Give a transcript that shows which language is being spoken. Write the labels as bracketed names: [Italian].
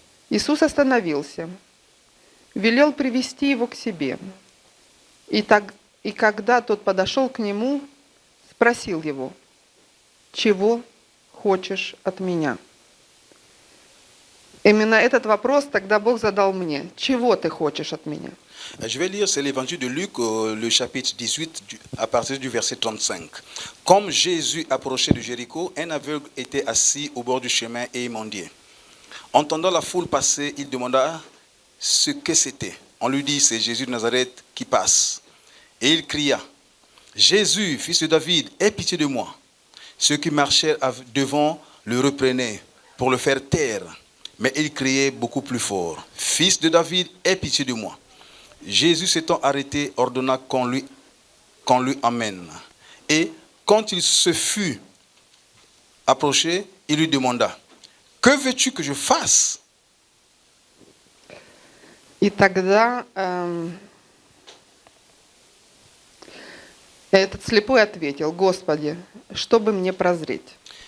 [Russian] Иисус остановился, велел привести его к себе. И когда тот подошел к нему, спросил его: «Чего хочешь от меня?» Именно этот вопрос тогда Бог задал мне. Чего ты хочешь от меня? [French] Je vais lire, c'est l'évangile de Luc, le chapitre 18, à partir du verset 35. Comme Jésus approchait de Jéricho, un aveugle était assis au bord du chemin et il mendiait. Entendant la foule passer, il demanda ce que c'était. On lui dit, c'est Jésus de Nazareth qui passe. Et il cria, Jésus, fils de David, aie pitié de moi. Ceux qui marchaient devant le reprenaient pour le faire taire. Mais il criait beaucoup plus fort, Fils de David, aie pitié de moi. Jésus s'étant arrêté, ordonna qu'on lui emmène. Et quand il se fut approché, il lui demanda, que veux-tu que je fasse? [Russian] И тогда этот слепой ответил: Господи, чтобы мне прозреть.